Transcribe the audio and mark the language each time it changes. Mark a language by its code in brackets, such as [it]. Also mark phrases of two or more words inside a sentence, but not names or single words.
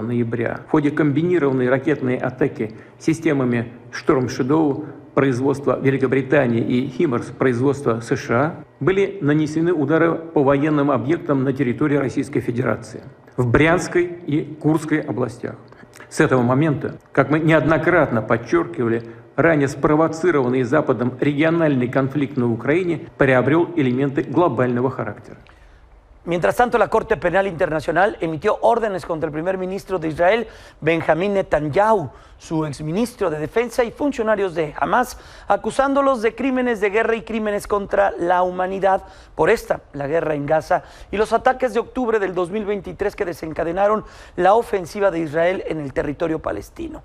[ru] ноября в ходе комбинированной ракетной атаки системами «Шторм Шедоу» производства Великобритании и «Химарс» производства США были нанесены удары по военным объектам на территории Российской Федерации в Брянской и Курской областях. С этого момента, как мы неоднократно подчеркивали, ранее спровоцированный Западом региональный конфликт на Украине приобрел элементы глобального характера. [es] Mientras tanto, la Corte Penal Internacional emitió órdenes contra el primer ministro de Israel, Benjamín Netanyahu, su exministro de Defensa y funcionarios de Hamas, acusándolos de crímenes de guerra y crímenes contra la humanidad por la guerra en Gaza y los ataques de octubre del 2023 que desencadenaron la ofensiva de Israel en el territorio palestino.